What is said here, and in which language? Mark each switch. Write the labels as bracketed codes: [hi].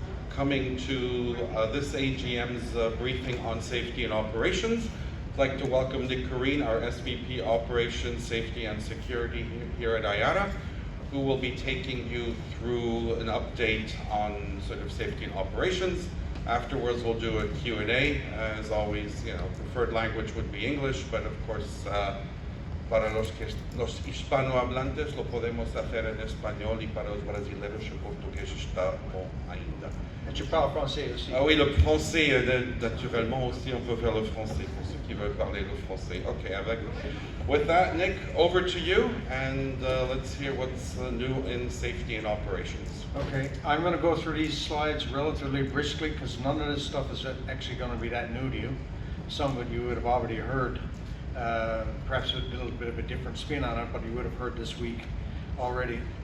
[en] coming to this AGM's briefing on safety and operations. I'd like to welcome Nick Careen, our SVP Operations, Safety and Security here at IATA, who will be taking you through an update on sort of safety and operations. Afterwards, we'll do a Q&A. As always, preferred language would be English, but of course, [es] para los hispanohablantes lo podemos hacer en español y para los brasileños el portugués está [pt] bon ainda. [fr] Et tu parles français aussi. Ah oui, le français, naturellement aussi, on peut faire le français pour ceux qui veulent parler le français. [en] Okay, with that, Nick, over to you, and let's hear what's new in safety and operations. Okay, I'm going to go through these slides relatively briskly because none of this stuff is actually going to be that new to you. Some of it you would have already heard. Perhaps a little bit of a different spin on it, but you would have heard this week already.